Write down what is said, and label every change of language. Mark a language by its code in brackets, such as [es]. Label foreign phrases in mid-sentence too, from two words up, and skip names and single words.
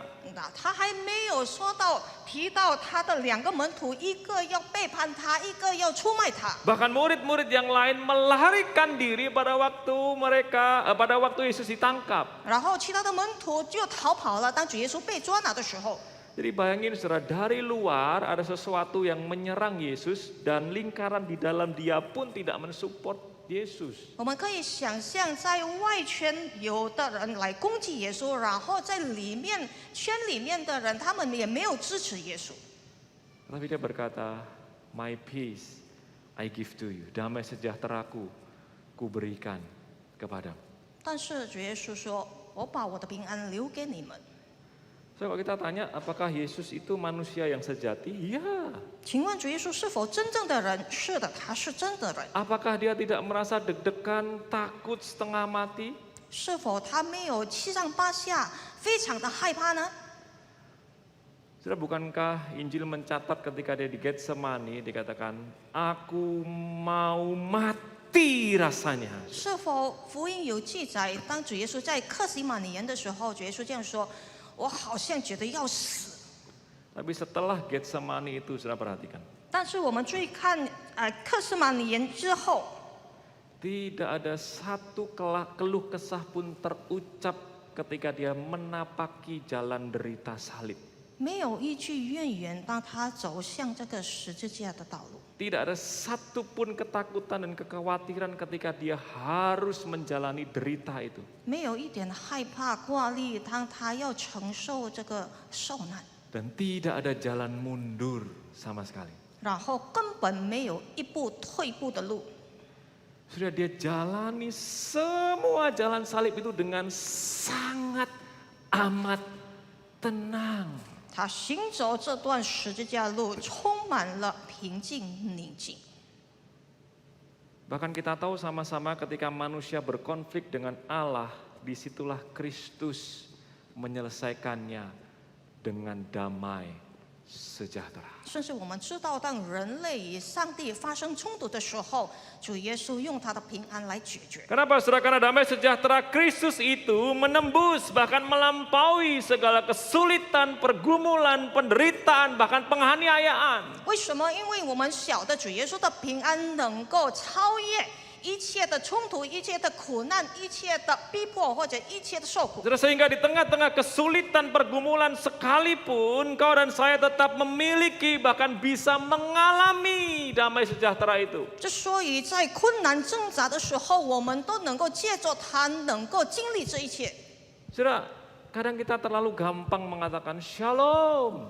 [zh] 他还没有提到他的两个门徒，一个要背叛他，一个要出卖他。 [id] Bahkan murid-murid yang lain melarikan diri pada waktu Yesus ditangkap. [zh] 然后其他的门徒就逃跑了。当主耶稣被捉拿的时候， [id] Jadi bayangin saudara, dari luar ada sesuatu yang menyerang Yesus dan lingkaran di dalam dia pun tidak mensupport Yesus. [zh] 我们可以想象，在外圈有的人来攻击耶稣，然后在圈里面的人，他们也没有支持耶稣。 [id] Tapi dia berkata, [en] my peace I give to you. [id] Damai sejahteraku ku berikan kepadamu. [zh] 但是主耶稣说：“我把我的平安留给你们。” [id] So, kalau kita tanya, apakah Yesus itu manusia yang sejati? Iya. [zh] 请问主耶稣是否真正的人？是的，他是真的人。 [id] Apakah dia tidak merasa deg-degan, takut, setengah mati? [zh] 是否他没有七上八下，非常的害怕呢？ [id] Saudara, bukankah Injil mencatat ketika dia di Getsemani dikatakan, aku mau mati rasanya. [zh] 是否福音有记载，当主耶稣在克西马尼园的时候，主耶稣这样说：“我好像觉得要死。” [id] Tapi setelah Getsemani itu, saudara perhatikan. [zh] 但是我们注意看，克西马尼园之后， [id] Tidak ada satu keluh kesah pun terucap ketika dia menapaki jalan derita salib. [zh] 没有一句怨言，当他走向这个十字架的道路。 [id] Tidak ada satupun ketakutan dan kekhawatiran ketika dia harus menjalani derita itu. [zh] 没有一点害怕挂虑，当他要承受这个受难， [id] Dan tidak ada jalan mundur sama sekali. [zh] 然后根本没有一步退步的路。 [id] Sudah dia jalani semua jalan salib itu dengan sangat amat tenang. [zh] 他行走这段十字架路，充满了平静宁静。 [id] Bahkan kita tahu sama-sama ketika manusia berkonflik dengan Allah, disitulah Kristus menyelesaikannya dengan damai sejahtera. [zh] 甚至我们知道，当人类与上帝发生冲突的时候，主耶稣用他的平安来解决。 [id] Kenapa saudara? Karena damai sejahtera Kristus itu menembus bahkan melampaui segala kesulitan, pergumulan, penderitaan, bahkan penganiayaan. [zh] 为什么？因为我们晓得主耶稣的平安能够超越一切的冲突、一切的苦难、一切的逼迫或者一切的受苦。 [id] Sehingga di tengah-tengah kesulitan, pergumulan sekalipun kau dan saya tetap memiliki bahkan bisa mengalami damai sejahtera itu. [zh] 之所以在困难挣扎的时候，我们都能够借着它，能够经历这一切。 [id] Saudara, kadang kita terlalu gampang mengatakan shalom.